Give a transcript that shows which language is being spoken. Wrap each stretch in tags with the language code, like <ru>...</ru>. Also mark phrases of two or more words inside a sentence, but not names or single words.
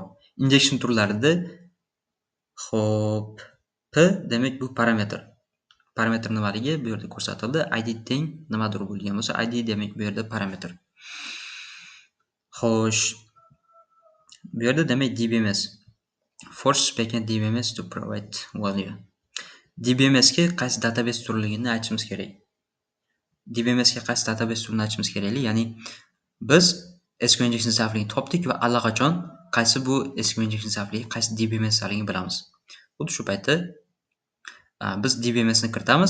<uz>Injection turlarida xo'p, p demak bu parametr. Parametr nimaligi bu yerda ko'rsatildi. ID teng nimadir bo'lgan bo'lsa, ID demak bu yerda parametr. Xo'sh, bu yerda demak DBMS.</uz> <en>Force backend DBMS to provide value.</en> <uz>DBMS ga qaysi database turligini aytishimiz kerak. DBMS ga qaysi database turini aytishimiz kerak. Ya'ni biz</uz> <en>SQL injection</en> <uz>zaifligini topdik va allaqachon qaysi bu</uz> <en>SQL injection</en> <uz>zaifligi, qaysi DBMS zaifligini bilamiz. Xuddi shu paytda biz DBMS ni kiritamiz.</uz>